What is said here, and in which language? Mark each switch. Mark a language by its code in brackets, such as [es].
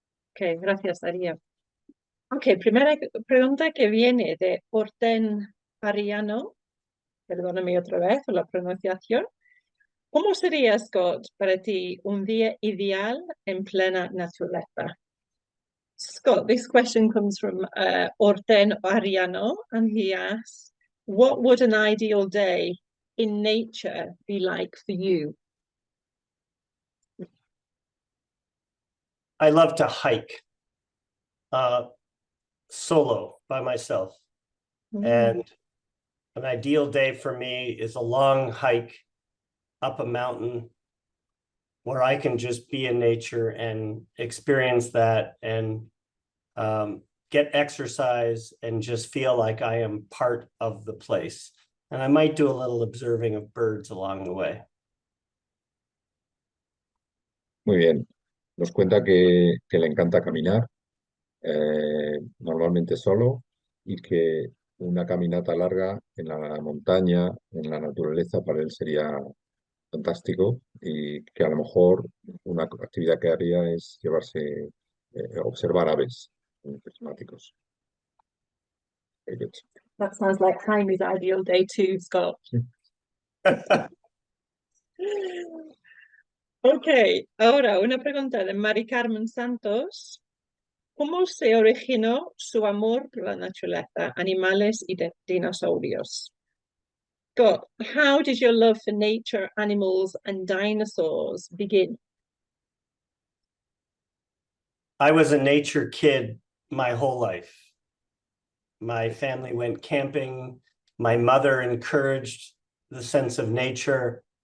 [es] Ok, gracias, Daría. Ok, primera pregunta que viene de Orten Ariano. Perdóname otra vez por la pronunciación. ¿Cómo sería, Scott, para ti un día ideal en plena naturaleza? [en] Scott, this question comes from Orten Ariano, and he asks, what would an ideal day in nature be like for you? I love to hike solo by myself. And an ideal day for me is a long hike up a mountain where I can just be in nature and experience that and get exercise and just feel like I am part of the place. And I might do a little observing of birds along the way. [es] Muy bien. Nos cuenta que le encanta caminar, normalmente solo, y que una caminata larga en la montaña, en la naturaleza, para él sería fantástico y que a lo mejor una actividad que haría es llevarse, observar aves prismáticos. [en] Very good. That sounds like Jaime's ideal day too, Scott. [es] Ok, ahora una pregunta de Mari Carmen Santos. ¿Cómo se originó su amor por la naturaleza, animales y dinosaurios? [en] Scott, how did your love for nature, animals, and dinosaurs begin? I was a nature kid my whole life. My family went camping. My mother encouraged the sense of nature.